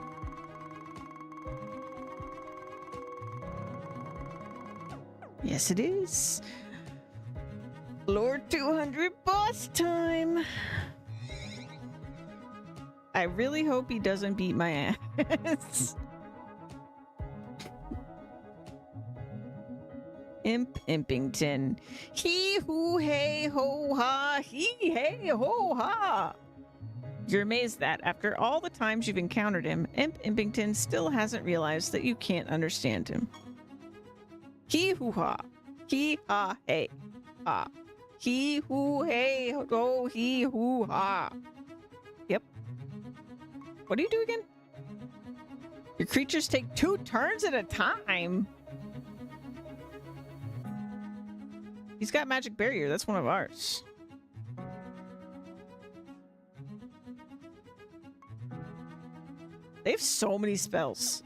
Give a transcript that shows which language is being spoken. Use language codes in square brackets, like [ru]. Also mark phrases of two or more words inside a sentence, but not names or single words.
[en] Yes, it is. Lord 200 boss time. I really hope he doesn't beat my ass. Impington. He hoo hey ho ha. He hey ho ha. You're amazed that after all the times you've encountered him, Impington still hasn't realized that you can't understand him. He hoo ha. He ha hey ha. He hoo hey ho he hoo ha. Yep. What do you do again? Your creatures take 2 turns at a time. He's got magic barrier. That's one of ours. They have so many spells.